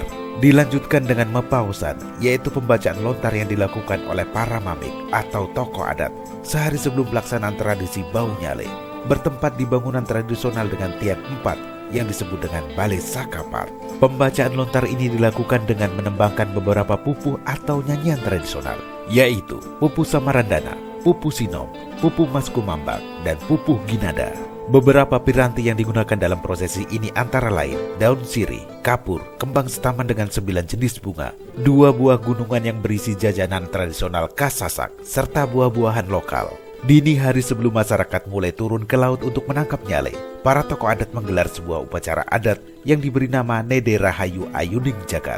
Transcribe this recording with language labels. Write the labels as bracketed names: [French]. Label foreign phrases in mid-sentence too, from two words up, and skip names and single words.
[Indonesian] Dilanjutkan dengan mepausan, yaitu pembacaan lontar yang dilakukan oleh para mamik atau tokoh adat sehari sebelum pelaksanaan tradisi bau nyale, bertempat di bangunan tradisional dengan tiang 4 yang disebut dengan Balai Sakapat. Pembacaan lontar ini dilakukan dengan menembangkan beberapa pupuh atau nyanyian tradisional, yaitu pupuh Samarandana, pupuh Sinom, pupuh Mas Kumambang, dan pupuh Ginada. Beberapa piranti yang digunakan dalam prosesi ini antara lain daun sirih, kapur, kembang setaman dengan 9 jenis bunga, 2 buah gunungan yang berisi jajanan tradisional khas Sasak, serta buah-buahan lokal. Dini hari sebelum masyarakat mulai turun ke laut untuk menangkap nyale, para tokoh adat menggelar sebuah upacara adat yang diberi nama Nede Rahayu Ayuning Jagat.